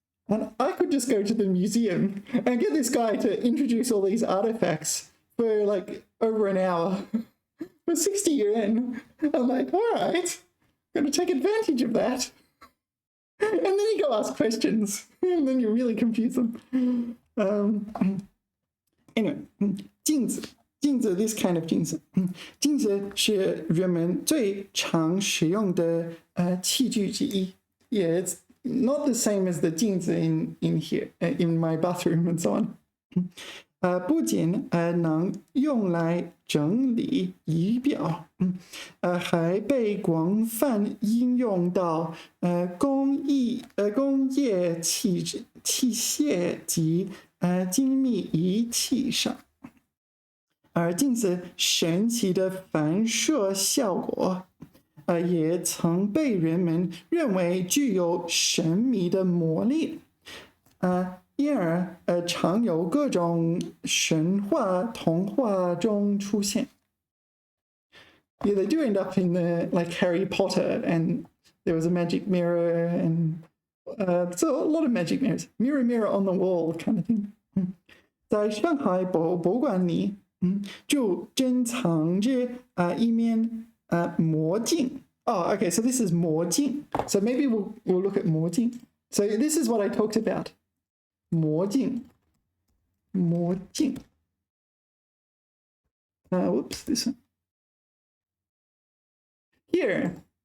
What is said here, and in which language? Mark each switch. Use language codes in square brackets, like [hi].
[en] And I could just go to the museum and get this guy to introduce all these artifacts for like over an hour for 60 yuan. I'm like, all right, I'm going to take advantage of that. And then you go ask questions, and then you really confuse them. Anyway, 镜子, 镜子, this kind of 镜子. [zh] 镜子是人们最常使用的器具之一. [en] Yeah, it's not the same as the 镜子 in here, in my bathroom and so on. [zh] 不仅能用来整理仪表，还被广泛应用到工业器械及精密仪器上。而镜子神奇的反射效果，也曾被人们认为具有神秘的魔力。因而常有各种神话童话中出现。 [en] Yeah, they do end up in the like Harry Potter, and there was a magic mirror, and so a lot of magic mirrors, mirror mirror on the wall kind of thing. [zh] 在上海博物馆里，就珍藏着一面魔镜。 [en] Oh, okay, so this is 魔镜. So maybe we'll look at 魔镜. So this is what I talked about. [zh] 魔镜. [en] Whoops, this one. Here.